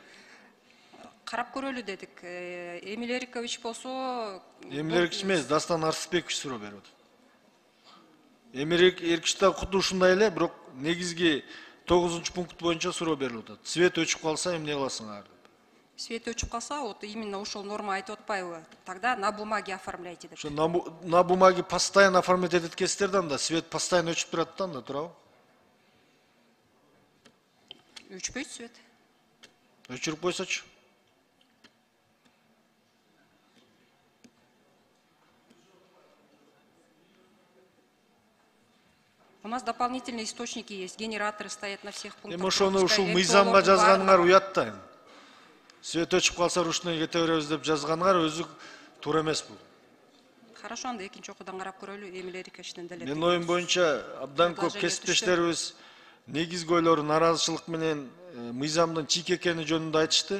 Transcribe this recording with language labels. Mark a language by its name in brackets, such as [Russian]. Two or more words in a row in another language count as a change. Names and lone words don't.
[Kyrgyz] Карап көрөлү дедик. Эмиль Эрикович болсо... Эмиль Эрикович эмес, Дастан Артысбекович суроо берип атат. Эмиль Эрикович да куду ушундай эле, бирок негизги 9-пункт боюнча суроо берип атат. Свет өчүп калса эмне кыласыңар деп. Свет өчүп калса, [Russian] вот именно [Kyrgyz] ушул норма айтып атпайбы? [Russian] Тогда на бумаге оформляйте деп. На бумаге постоянно оформлять [Kyrgyz] эткенсиздер да, свет постоянно өчүп турат да, туурабы? Өчпөйт свет. Өчүрүп койсочу. [Russian] У нас дополнительные источники есть, генераторы стоят на всех пунктах. [Kyrgyz] Эми ошону ушул мыйзамга жазганыңар уят да. Свет өчүп калса ручной кете беребиз деп жазганыңар өзү туура эмес бул. Хорошо, анда экинчи окуудан карап көрөлү, Эмиль Эриковичтен деле. Менин оюм боюнча абдан көп кесиптештерибиз негизги ойлору наразычылык менен мыйзамдын чийки экени жөнүндө айтышты.